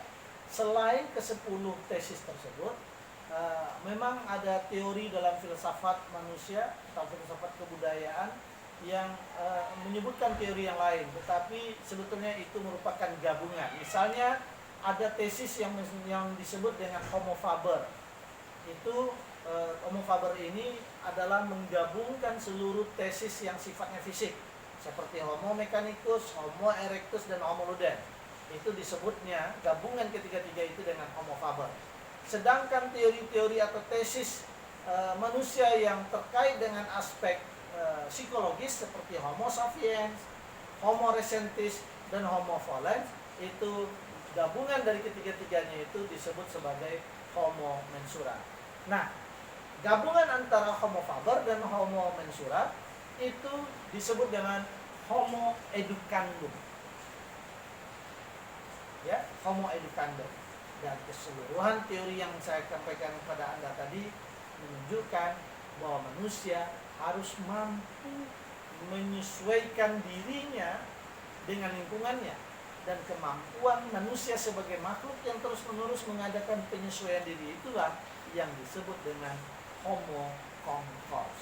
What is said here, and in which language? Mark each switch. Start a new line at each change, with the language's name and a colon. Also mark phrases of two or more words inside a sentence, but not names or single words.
Indonesian: Selain ke-10 tesis tersebut, memang ada teori dalam filsafat manusia atau filsafat kebudayaan yang menyebutkan teori yang lain, tetapi sebetulnya itu merupakan gabungan. Misalnya ada tesis yang disebut dengan homo faber. Itu homo faber ini adalah menggabungkan seluruh tesis yang sifatnya fisik, seperti homo mechanicus, homo erectus, dan homo ludens. Itu disebutnya gabungan ketiga-tiga itu dengan homo faber. Sedangkan teori-teori atau tesis manusia yang terkait dengan aspek psikologis seperti homo sapiens, homo recentis, dan homo volens, itu gabungan dari ketiga-tiganya itu disebut sebagai homo mensura. Nah, gabungan antara homo faber dan homo mensura itu disebut dengan homo educandum. Ya, homo educandum. Dan keseluruhan teori yang saya sampaikan kepada Anda tadi menunjukkan bahwa manusia harus mampu menyesuaikan dirinya dengan lingkungannya, dan kemampuan manusia sebagai makhluk yang terus-menerus mengadakan penyesuaian diri itulah yang disebut dengan homo conquers.